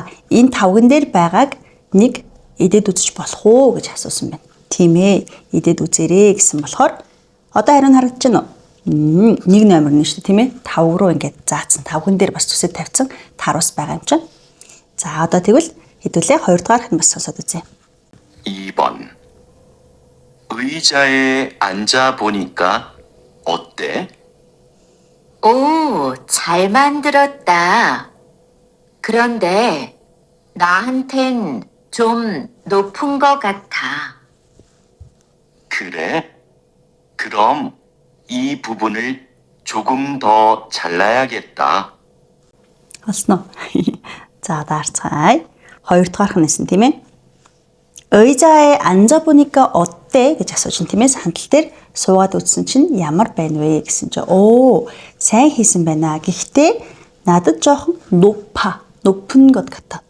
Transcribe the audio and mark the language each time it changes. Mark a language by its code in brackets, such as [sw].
[mn] Энэ тавган дээр байгааг нэг идээд үзэж болох уу гэж асуусан байна. Тийм ээ, идээд үзээрэй гэсэн болохоор одоо харин харагдаж байна уу? Нэг номер нь шүү дээ, тийм ээ. Тавг руу ингээд заацсан. Тавган дээр бас зүсэд тавьсан тарвас байгаа юм чинь. За, одоо тэгвэл хэдүүлээ 2 дугаарх нь бас сонсоод үзье. [ko] 2번 의자에 앉아 보니까 어때? 오, 잘 만들었다. 그런데 나한텐 좀 높은 것 같아. 그래? 그럼 이 부분을 조금 더 잘라야겠다. [mn] Олсноо. За, даарцгаая. 2 дугаарх нь нэсэн тийм ээ. [ko] 의자에 앉아 보니까 어때 [mn] гэж асууж ин тийм ээ. Сандал дээр суугаад үзсэн чинь ямар байна вэ гэсэн чинь сайн хийсэн байна. Гэхдээ надад жоохон [ko] 높은 것 같아.